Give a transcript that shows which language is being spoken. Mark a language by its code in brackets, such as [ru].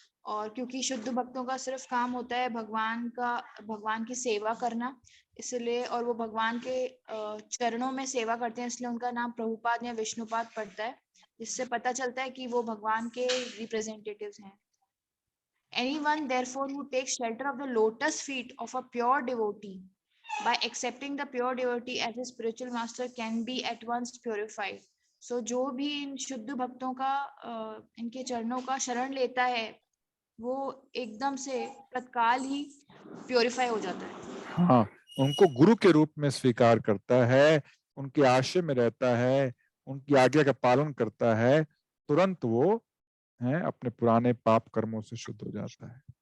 [hi] और क्योंकि शुद्ध भक्तों का सिर्फ काम होता है भगवान की सेवा करना, इसलिए, और वो भगवान के चरणों में सेवा करते हैं, इसलिए उनका नाम प्रभुपाद या विष्णुपाद पड़ता है, जिससे पता चलता है कि वो भगवान के रिप्रेजेंटेटिव्स हैं। [en] Anyone therefore who takes shelter of the lotus feet of a pure devotee by accepting the pure devotee as his spiritual master can be at once purified. [hi] So जो भी इन शुद्ध भक्तों का इनके चरणों का शरण लेता है वो एकदम से तत्काल ही प्योरीफाई हो जाता है। हाँ, उनको गुरु के रूप में स्वीकार करता है, उनके आश्रय में रहता है, उनकी आज्ञा का पालन करता है, तुरंत वो है अपने पुराने पाप कर्मों से शुद्ध हो जाता है।